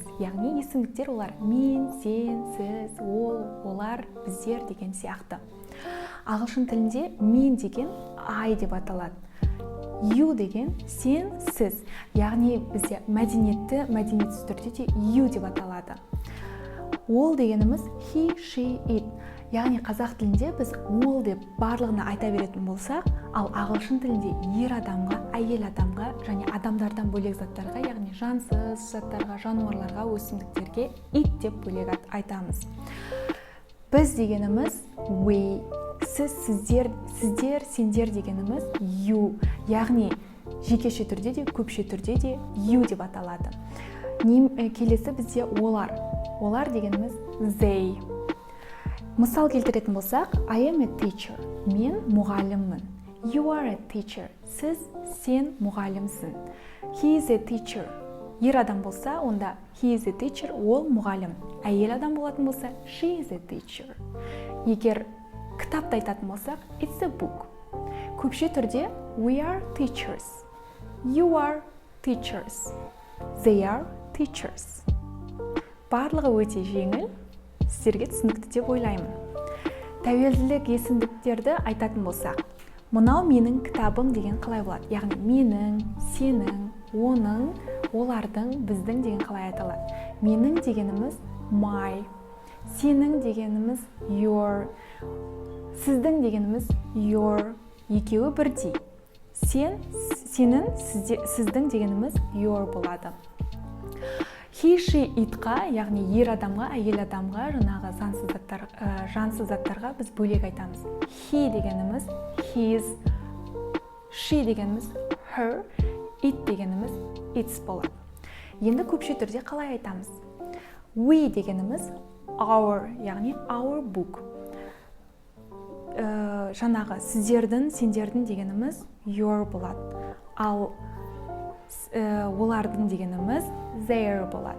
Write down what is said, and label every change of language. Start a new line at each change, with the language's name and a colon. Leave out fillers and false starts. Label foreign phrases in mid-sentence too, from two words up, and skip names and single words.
Kazakh: Яғни есімдіктер олар мен, сен, сіз, ол, олар, біздер деген сияқты. Ағылшын тілінде мен деген I деп аталады. You деген сен, сіз. Яғни бізде мәдениетсіз түрде де you деп аталады. Ол дегеніміз
English: he, she, it.
Kazakh: Яғни қазақ тілінде біз ол деп барлығына айта беретін болсақ, ал ағылшын тілінде ер адамға, әйел адамға және адамдардан бөлек заттарға, яғни жансыз заттарға, жануарларға, өсімдіктерге it деп бөлек айтамыз. Біз дегеніміз we, сіз, сіздер, сендер дегеніміз you. Яғни жекеше түрде де, көпше түрде де you деп аталады. Келесі бізде олар. Олар дегеніміз they. Мысал келтіретін болсақ,
English: I am a teacher.
Kazakh: Мен мұғаліммін.
English: You are a teacher.
Kazakh: Сіз, сен мұғалімсің.
English: He is a teacher.
Kazakh: Ер адам болса, онда
English: he is a teacher,
Kazakh: ол мұғалім. Әйел адам болатын болса,
English: she is a teacher.
Kazakh: Егер кітапты айтатын болсақ,
English: it's a book.
Kazakh: Көпше түрде
English: we are teachers. You are teachers. They are teachers.
Kazakh: Барлығы өте жеңіл, сіздерге түсінікті деп ойлаймын. Тәуелділік есімдіктерді айтатын болсақ, мынау менің кітабым деген қалай болады? Яғни менің, сенің, оның, олардың, біздің деген қалай айталады? Менің дегеніміз my, сенің дегеніміз your, сіздің дегеніміз your, екеуі бірдей. Сенің, сіздің дегеніміз your болады.
English: He, she,
Kazakh: itқа, яғни ер адамға, әйел адамға, жаңағы жансыз заттарға біз бөлек айтамыз. He дегеніміз his, she дегеніміз her, it дегеніміз its болады. Енді көпше түрде қалай айтамыз? We дегеніміз our, яғни
English: our book.
Kazakh: Жаңағы сіздердің, сендердің дегеніміз your болады. Ал олардың дегеніміз their болады.